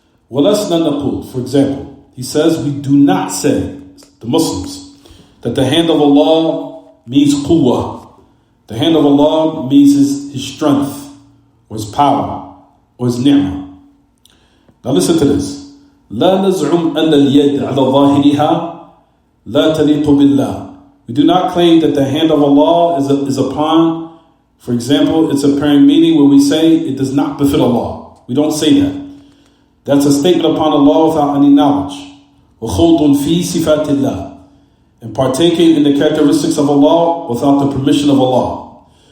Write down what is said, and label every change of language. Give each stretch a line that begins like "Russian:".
Arabic: وَلَسْنَا نَقُولُ,
English: for example, he says, we do not say, the Muslims, that the hand of Allah means quwwah. The hand of Allah means His strength, or His power, or His ni'mah. Now listen to this.
Arabic: لا نزعم أن اليد على ظاهرها لا تليق بالله.
English: We do not claim that the hand of Allah is upon, for example, its apparent meaning where we say it does not befit Allah. We don't say that. That's a statement upon Allah without any knowledge.
Arabic: وَخُوضٌ فِي صِفَاتِ اللَّهِ,
English: and partaking in the characteristics of Allah without the permission of Allah.